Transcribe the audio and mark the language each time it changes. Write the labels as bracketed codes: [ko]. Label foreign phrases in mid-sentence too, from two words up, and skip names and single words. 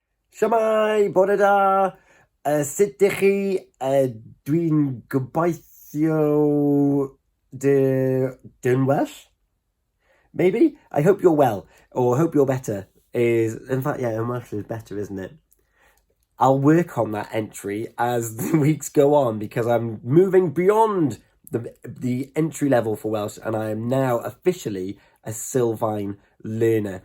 [cy] Shwmae, bore da, sut dych chi? Dwi'n gobeithio dyn well? [en] Maybe? I hope you're well, or hope you're better. In fact, yeah, Welsh is better, isn't it? I'll work on that entry as the weeks go on because I'm moving beyond the entry level for Welsh, and I am now officially a Sylfaen learner.